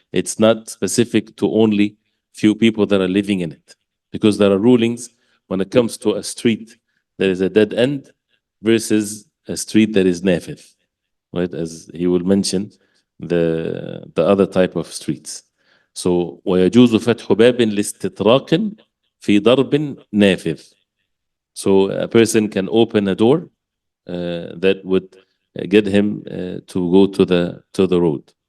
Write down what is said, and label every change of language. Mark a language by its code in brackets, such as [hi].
[en] It's not specific to only few people that are living in it. Because there are rulings when it comes to a street that is a dead end versus a street that is nafid, right? As he will mention the other type of streets. [ar] So ويجوز فتح باب لاستطراق في ضرب نافذ. [en] So a person can open a door that would get him to go to the road.